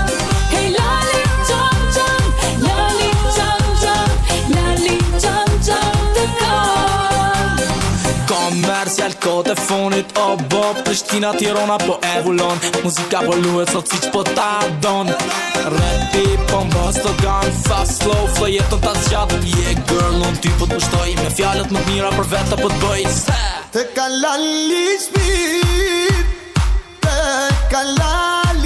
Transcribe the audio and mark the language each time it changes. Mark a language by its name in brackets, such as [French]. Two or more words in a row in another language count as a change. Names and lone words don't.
[Albanian] Hej lali qam qam, lali qam qam, lali qam qam të kam. Komercial kod e fonit, o bo Prishtina, Tirana po evullon, muzika po luhet sot siç po ta don. Rapi po mbas të gan, [English] fast slow flow [Albanian] jeton ta zgjat. [English] Yeah girl, [Albanian] unë ty po të pushtoj, me fjalët më të mira për vete po të bëj. Të kalal liçmit, të kalal